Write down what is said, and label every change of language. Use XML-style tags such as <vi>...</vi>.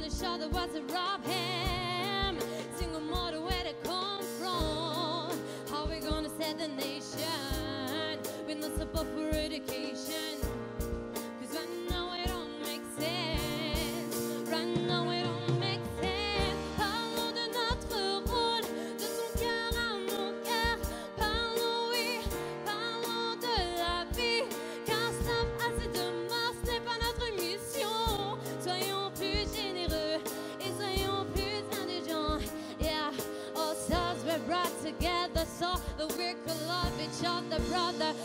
<en>all the words that rob him. Single mother, where they come from? How we gonna set the nation with no support for education? Cause right now it don't make sense. Right now it don't make sense.</en> <fr>Parlons de notre rôle, de son cœur à mon cœur. Parlons, oui, parlons de la vie. Car stop assez de mort, ce n'est pas notre mission. Soyons plus généreux et soyons plus indulgents.</fr> <en>Yeah, all stars were brought together so that we could love each other, brother.</en>